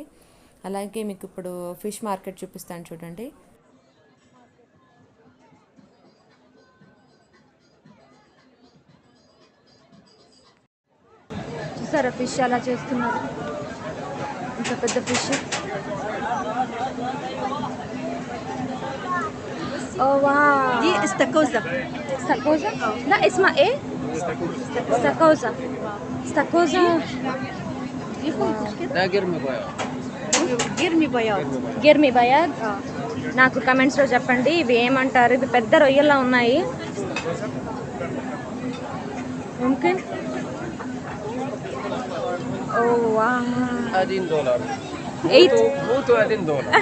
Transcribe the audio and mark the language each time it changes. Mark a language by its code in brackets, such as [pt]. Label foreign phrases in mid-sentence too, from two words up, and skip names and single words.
[te] అలాగే మీకు ఇప్పుడు ఫిష్ మార్కెట్ చూపిస్తాను చూడండి. చూసారా ఫిష్ అలా చేస్తున్నారు, ఇంత పెద్ద ఫిష్. [ar] دي استاكوزا. استاكوزا؟ لا اسمها ايه؟ استاكوزا. استاكوزا ده جرمي بياض. جرمي بياض. جرمي بياض. [te] నాకు కమెంట్స్లో చెప్పండి ఇవి ఏమంటారు. ఇవి పెద్ద రొయ్యల్లా ఉన్నాయి. ممكن [ar] $10. 8 بوتو $10.